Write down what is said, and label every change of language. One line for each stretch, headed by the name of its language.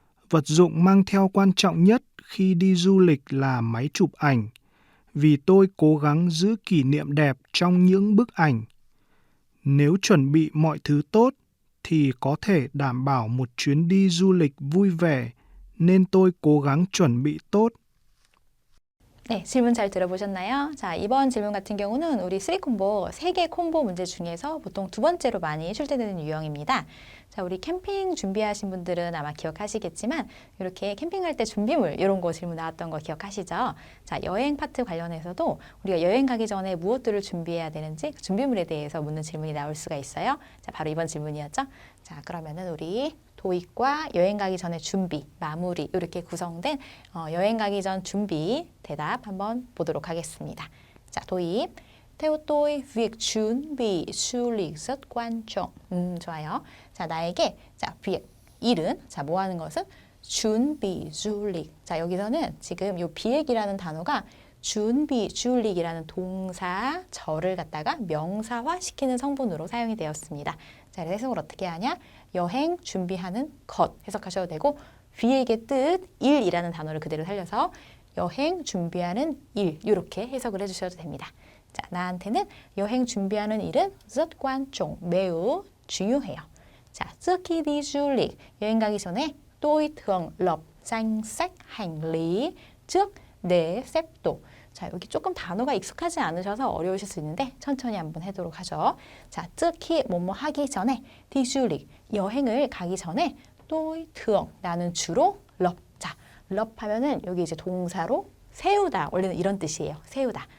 Vietnamese: Vật dụng mang theo quan trọng nhất khi đi du lịch là máy chụp ảnh, vì tôi cố gắng giữ kỷ niệm đẹp trong những bức ảnh. Nếu chuẩn bị mọi thứ tốt thì có thể đảm bảo một chuyến đi du lịch vui vẻ, nên tôi cố gắng chuẩn bị tốt.
Korean: 네, 질문 잘 들어보셨나요? 자, 이번 질문 같은 경우는 우리 3콤보, 3개 콤보 문제 중에서 보통 두 번째로 많이 출제되는 유형입니다. 자, 우리 캠핑 준비하신 분들은 아마 기억하시겠지만 이렇게 캠핑할 때 준비물 이런 거 질문 나왔던 거 기억하시죠? 자, 여행 파트 관련해서도 우리가 여행 가기 전에 무엇들을 준비해야 되는지 그 준비물에 대해서 묻는 질문이 나올 수가 있어요. 자, 바로 이번 질문이었죠? 자, 그러면은 우리 도입과 여행 가기 전에 준비, 마무리 이렇게 구성된 여행 가기 전 준비 대답 한번 보도록 하겠습니다. 자, 도입.
Vietnamese: Theo tôi, việc 준비 du lịch rất quan trọng.
Korean: 좋아요. 자, 나에게 자, việc, 일은 자, 뭐 하는 것은 준비 du lịch. 자, 여기서는 지금 요 비액이라는 단어가 준비 주릭이라는 동사 절을 갖다가 명사화 시키는 성분으로 사용이 되었습니다. 자, 그래서 해석을 어떻게 하냐? 여행 준비하는 것 해석하셔도 되고 비액의 뜻 일이라는 단어를 그대로 살려서 여행 준비하는 일 이렇게 해석을 해주셔도 됩니다. 자, 나한테는 여행 준비하는 일은
Vietnamese: rất quan trọng,
Korean: 매우 중요해요.
Vietnamese: 자, trước khi đi du lịch,
Korean: 여행 가기 전에
Vietnamese: tôi thường lập danh sách hành lý trước để xếp đồ.
Korean: 자, 여기 조금 단어가 익숙하지 않으셔서 어려우실 수 있는데 천천히 한번 해도록 하죠. 자,
Vietnamese: trước khi
Korean: 뭐뭐 하기 전에
Vietnamese: đi du lịch,
Korean: 여행을 가기 전에
Vietnamese: tôi thường,
Korean: 나는 주로 lập. 자, lập 하면은 여기 이제 동사로 세우다, 원래는 이런 뜻이에요. 세우다.